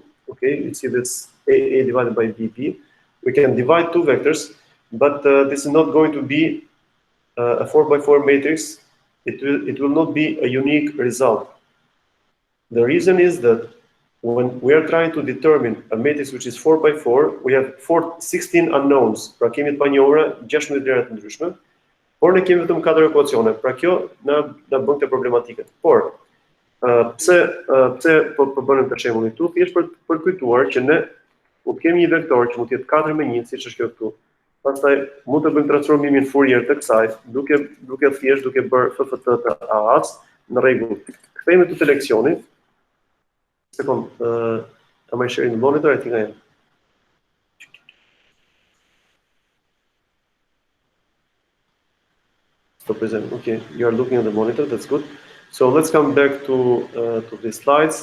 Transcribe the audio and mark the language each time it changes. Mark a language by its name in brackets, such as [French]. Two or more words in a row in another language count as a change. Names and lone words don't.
[English] Okay, you see this AA divided by BB. We can divide two vectors, but this is not going to be a 4 by 4 matrix. It will not be a unique result. The reason is that when we are trying to determine a matrix which is 4 by 4, we have 16 unknowns. [Albanian] Pra kemi të panjohura 16 vlera të ndryshme, por ne kemi vetëm 4 ekuacione. Pra kjo na bën të problematike. Por pse po bënim për shembull këtu, thjesht për kujtuar që ne mund të kemi një vektor që mund të jetë 4 me 1, siç është kjo këtu. Pastaj mund të bëjmë transformimin Fourier të kësaj, duke bërë FFT të AAs në rregull. Kthehemi te leksioni. [English] Second, am I sharing the monitor? I think I am. Stop presenting. Okay, you are looking at the monitor. That's good. So let's come back to these slides.